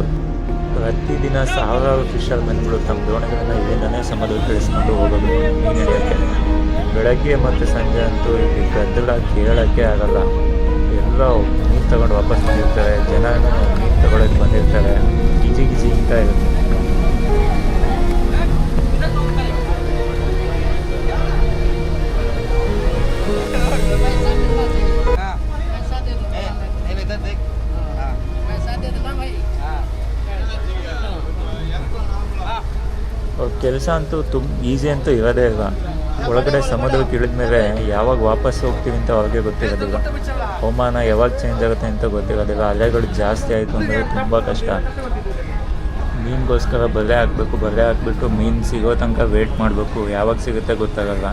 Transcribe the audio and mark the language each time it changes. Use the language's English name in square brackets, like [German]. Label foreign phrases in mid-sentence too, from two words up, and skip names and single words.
[Kannada] ಪ್ರತಿದಿನ ಸಾವಿರಾರು ಫಿಷರ್ಮೆನ್ಗಳು ತಮ್ಮ ದೋಣಿಗಳನ್ನು ಇಲ್ಲಿಂದನೇ ಸಮುದ್ರಕ್ಕೆ ಇಳಿಸ್ಕೊಂಡು ಹೋಗೋದು ಮೀನು ಹಿಡಿಯೋಕ್ಕೆ. ಬೆಳಗ್ಗೆ ಮತ್ತು ಸಂಜೆ ಅಂತೂ ಇಲ್ಲಿ ಗದ್ದಲ ಕೇಳೋಕ್ಕೆ ಆಗಲ್ಲ. ಎಲ್ಲ ಮೀನು ತಗೊಂಡು ವಾಪಸ್ ಬಂದಿರ್ತಾರೆ, ಜನನೂ ಮೀನು ತಗೊಳ್ಳೋಕೆ ಬಂದಿರ್ತಾರೆ. ಗಿಜಿ ಅಂತ ಇರುತ್ತೆ. [Hindi] पैसा दे दो। इधर देख। हाँ पैसा दे देना भाई। हाँ [Kannada] ಅವ್ರ ಕೆಲಸ ಅಂತೂ ಈಸಿ ಅಂತೂ ಇರೋದೇ ಇಲ್ಲ. ಒಳಗಡೆ ಸಮುದ್ರಕ್ಕೆ ಇಳಿದ ಮೇಲೆ ಯಾವಾಗ ವಾಪಸ್ ಹೋಗ್ತೀವಿ ಅಂತ ಅವ್ರಿಗೆ ಗೊತ್ತಿರೋದಿಲ್ಲ. ಹವಾಮಾನ ಯಾವಾಗ ಚೇಂಜ್ ಆಗುತ್ತೆ ಅಂತ ಗೊತ್ತಿರೋದಿಲ್ಲ. ಅಲೆಗಳು ಜಾಸ್ತಿ ಆಯಿತು ಅಂದರೆ ತುಂಬ ಕಷ್ಟ. ಮೀನಿಗೋಸ್ಕರ ಬಲೆ ಹಾಕ್ಬಿಟ್ಟು ಮೀನು ಸಿಗೋ ತನಕ ವೇಟ್ ಮಾಡಬೇಕು, ಯಾವಾಗ ಸಿಗುತ್ತೆ ಗೊತ್ತಾಗಲ್ಲ.